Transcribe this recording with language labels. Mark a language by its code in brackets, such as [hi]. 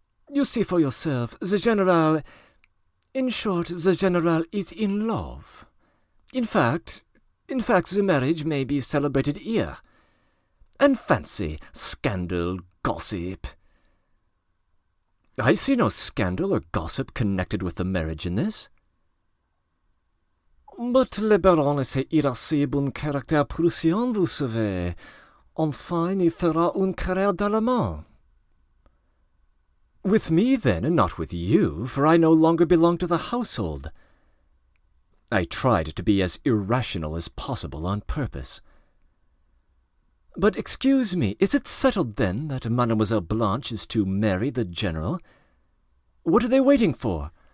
[en] You see for yourself, the General... In short, the General is in love. In fact, the marriage may be celebrated here. And fancy, scandal, gossip. I see no scandal or gossip connected with the marriage in this. But [fr] le Baron est irascible un caractère prussien, vous savez. Enfin, il fera une carrière d'allemand. [en] With me, then, and not with you, for I no longer belong to the household. I tried to be as irrational as possible on purpose. But excuse me, is it settled, then, that Mademoiselle Blanche is to marry the General? What are they waiting for?